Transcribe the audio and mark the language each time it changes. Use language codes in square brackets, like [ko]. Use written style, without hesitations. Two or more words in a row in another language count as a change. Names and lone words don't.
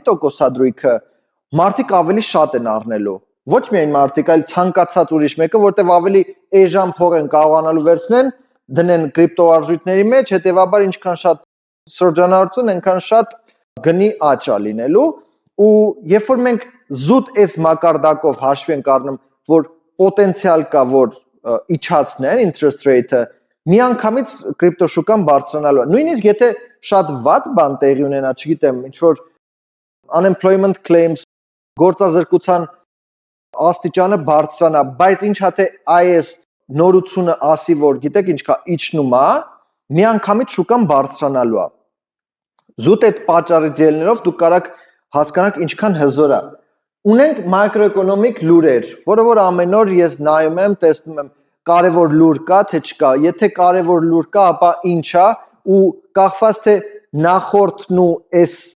[hy] տոկոսադրույքը, մարդիկ ավելի շատ են առնելու։ Ոչ միայն մարդիկ, այլ ցանկացած ուրիշ մեկը, որտեղ ավելի էժան փող են կարողանալու վերցնեն, դնեն կրիպտոարժույթների մեջ, հետեւաբար ինչքան շատ շրջանառություն, այնքան շատ գնի աճ է լինելու, ու երբ որ մենք զուտ այս մակարդակով հաշվի ենք առնում, որ պոտենցիալ կա, որ իջացնեն [en] interest rate- [hy] ը, միանգամից կրիպտոշուկան բարձրանալու է։ Նույնիսկ եթե շատ վատ բան տեղի ունենա, չգիտեմ, ինչ որ [en] unemployment claims, [hy] գործազրկության աստիճանը բարձրանա, բայց ինչա թե այս նորությունը ասի, որ գիտեք ինչ կա, իջնում է, միանգամից շուկան բարձրանալու է։ Զուտ այդ պատճառից ելնելով դուք կարաք հասկանաք ինչքան հզոր է։ Ունենք մակրոէկոնոմիկ լուրեր, որը որ ամեն օր ես նայում եմ, տեսնում եմ, կարևոր լուր կա, թե չկա։ Եթե կարևոր լուր կա, ապա ինչ է, ու կախված թե նախորդն ու այս